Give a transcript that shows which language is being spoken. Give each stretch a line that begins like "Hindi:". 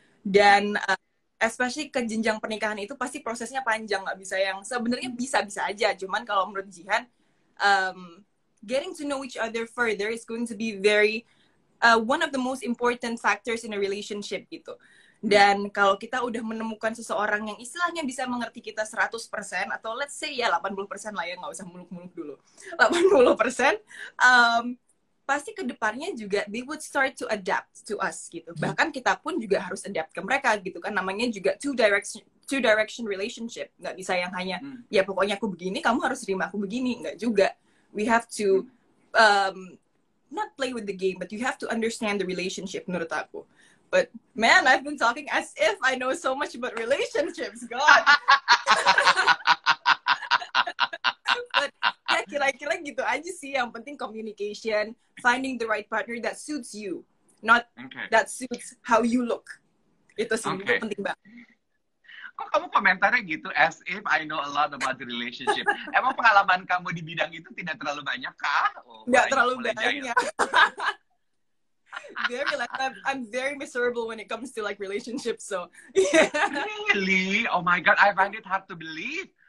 Indonesian: Dan especially ke jenjang pernikahan itu pasti prosesnya panjang, nggak bisa yang sebenarnya bisa-bisa aja. Cuman kalau menurut Jihan,
English: getting to know each other further is going to be very one of the most important factors in a relationship gitu.
Indonesian: Dan kalau kita udah menemukan seseorang yang istilahnya bisa mengerti kita 100%, atau
English: let's say
Indonesian: ya 80% lah ya, nggak usah muluk-muluk dulu, 80%, pasti kedepannya juga
English: they would start to adapt to us
Indonesian: gitu. Bahkan kita pun juga harus adapt ke mereka gitu kan, namanya juga
English: two direction relationship.
Indonesian: Nggak bisa yang hanya ya pokoknya aku begini, kamu harus terima aku begini, nggak juga.
English: We have to not play with the game, but you have to understand the relationship
Indonesian: menurut aku.
English: But man, I've been talking as if I know so much about relationships. God. But
Indonesian: ya kira-kira gitu aja sih. Yang penting
English: communication, finding the right partner that suits you, not that suits how you look.
Indonesian: Itu sih, itu penting banget. Kok kamu komentarnya gitu,
English: as if I know a lot about the relationship?
Indonesian: Emang pengalaman kamu di bidang itu tidak terlalu banyak kah? Nggak terlalu banyak.
English: Very like I'm very miserable when it comes to like relationships. So yeah. Really? Oh my God, I find it hard to believe.